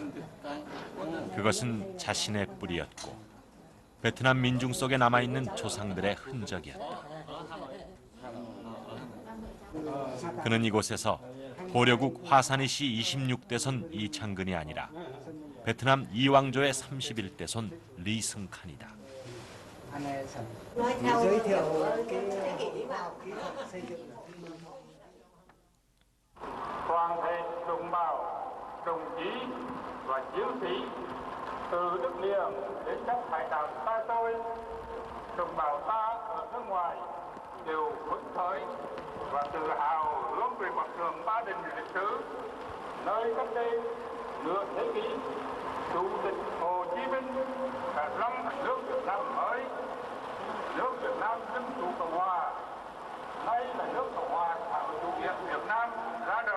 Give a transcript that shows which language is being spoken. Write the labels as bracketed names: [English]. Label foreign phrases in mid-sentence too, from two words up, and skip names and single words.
[Korean] 그것은 자신의 뿌리였고 베트남 민중 속에 남아있는 조상들의 흔적이었다. 그는 이곳에서 고려국 화산이시 26대손 이창근이 아니라 베트남 이왕조의 31대손 리승칸이다. 안에서 [Vietnamese] Nói theo giới thiệu cái cái thế kỷ vào kỹ thuật xây dựng. toàn thể đồng bào, đồng chí và chiến sĩ từ đất liền đến các hải đảo xa xôi, đồng bào ta ở nước ngoài đều phấn khởi và tự hào hướng về quãng đường Ba Đình lịch sử, nơi cách đây nửa thế kỷ, Chủ tịch Hồ Chí Minh đã lâm nước Việt Nam mới, nước Việt Nam Dân Chủ Cộng Hòa, nay là nước Cộng hòa xã hội chủ nghĩa Việt Nam ra đời.